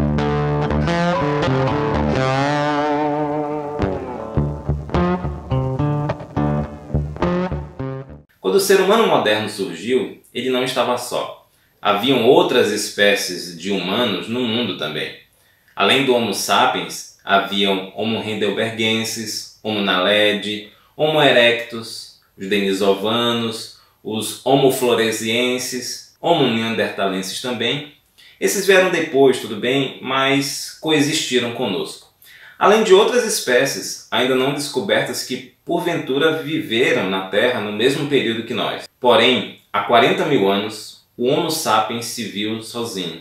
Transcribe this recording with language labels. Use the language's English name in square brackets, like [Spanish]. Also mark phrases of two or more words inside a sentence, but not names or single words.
[Portuguese] Quando o ser humano moderno surgiu, ele não estava só. Haviam outras espécies de humanos no mundo também. Além do Homo sapiens, haviam Homo heidelbergensis, Homo naledi, Homo erectus, os denisovanos, os Homo floresiensis, Homo neanderthalensis também. Esses vieram depois, tudo bem, mas coexistiram conosco. Além de outras espécies ainda não descobertas que porventura viveram na Terra no mesmo período que nós. Porém, há 40 mil anos, o Homo sapiens se viu sozinho.